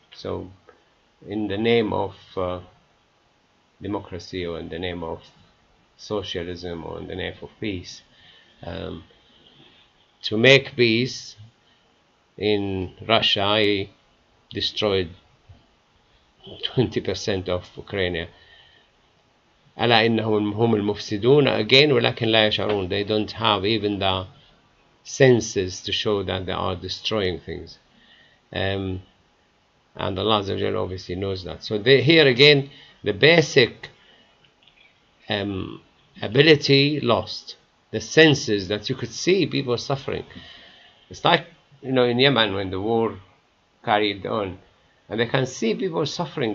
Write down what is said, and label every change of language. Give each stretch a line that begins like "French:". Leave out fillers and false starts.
English: So in the name of democracy, or in the name of socialism, or in the name of peace, to make peace, in Russia, I destroyed 20% of Ukraine.
Arabic: ألا إنهم هم المفسدون, again ولكن لا يشعرون.
English: They don't have even the senses to show that they are destroying things. And Allah obviously knows that. So here again, the basic ability lost. The senses that you could see people suffering. It's like, in Yemen when the war carried on, and they can see people suffering.